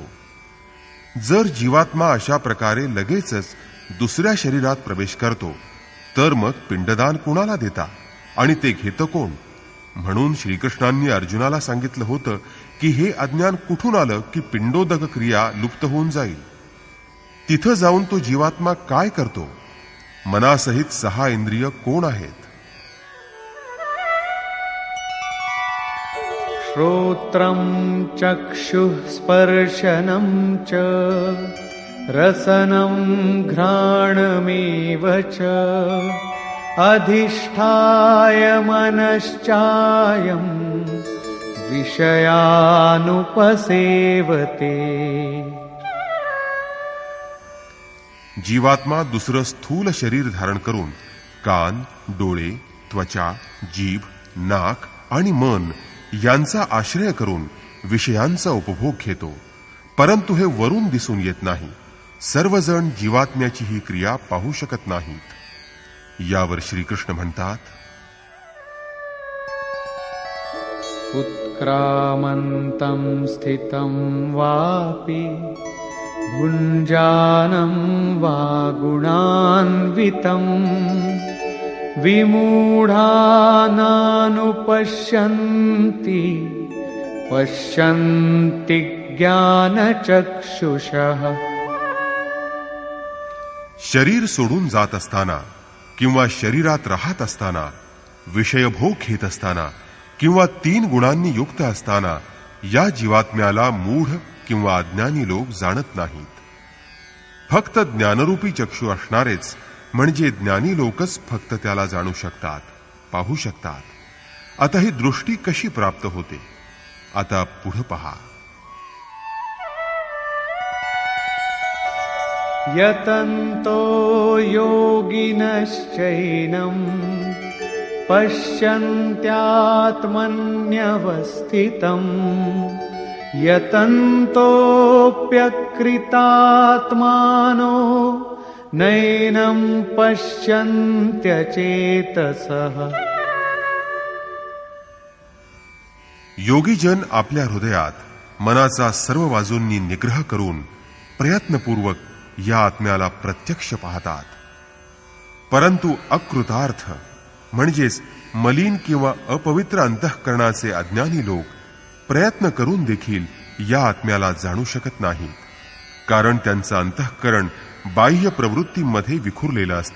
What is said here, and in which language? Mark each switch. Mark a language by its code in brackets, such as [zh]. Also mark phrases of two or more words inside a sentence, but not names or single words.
[mr] जर जीवात्मा अशा प्रकारे लगेचच दुसऱ्या शरीरात प्रवेश करतो, तर मग पिंडदान कुणाला देता आणि ते घेतं कोण? म्हणून श्रीकृष्णांनी अर्जुनाला सांगितलं होतं की हे अज्ञान कुठून आलं की पिंडोदक क्रिया लुप्त होऊन जाईल. तिथं जाऊन तो जीवात्मा काय करतो? मनासहित 6 इंद्रिय कोण आहेत? [sa] श्रोत्रं चक्षुः स्पर्शनं च रसनं घ्राणमेव च अधिष्ठाय मनश्चायं विषयानुपसेवते. [mr] जीवात्मा दुसरं स्थूल शरीर धारण करून कान, डोळे, त्वचा, जीभ, नाक आणि मन यांचा आश्रय करून विषयांचा उपभोग घेतो, परंतु हे वरून दिसून येत नाही. सर्वजण जीवात्म्याची ही क्रिया पाहू शकत नाहीत. यावर श्रीकृष्ण म्हणतात, [sa] उत्क्रामन्तं स्थितं वापि भुञ्जानं वा गुणान्वितं विमूढानानुपश्यन्ति पश्यन्ति ज्ञानचक्षुषः. [mr] शरीर सोडून जात असताना किंवा शरीरात राहत असताना, विषयभोग घेत असताना किंवा 3 गुणांनी युक्त असताना या जीवात्म्याला मूढ किंवा अज्ञानी लोक जाणत नाहीत. फक्त ज्ञानरूपी चक्षु असणारेच म्हणजे ज्ञानी लोकच फक्त त्याला जाणू शकतात, पाहू शकतात. आता ही दृष्टी कशी प्राप्त होते? आता पुढे पहा. [sa] यतन्तो योगिनश्चैनं पश्यन्त्यात्मन्यवस्थितं यतन्तोऽप्यकृतात्मानो नैनं पश्यन्त्यचेतसः. [mr] योगीजन आपल्या हृदयात मनाचा सर्व बाजूंनी निग्रह करून प्रयत्नपूर्वक या आत्म्याला प्रत्यक्ष पाहतात, परंतु अकृतार्थ म्हणजेच मलिन किंवा अपवित्र अंतःकरणाचे अज्ञानी लोक प्रयत्न करून देखील या आत्म्याला जाणू शकत नाहीत, कारण त्यांचं अंतःकरण बाह्य प्रवृत्तींमध्ये विखुरलेलं असतं.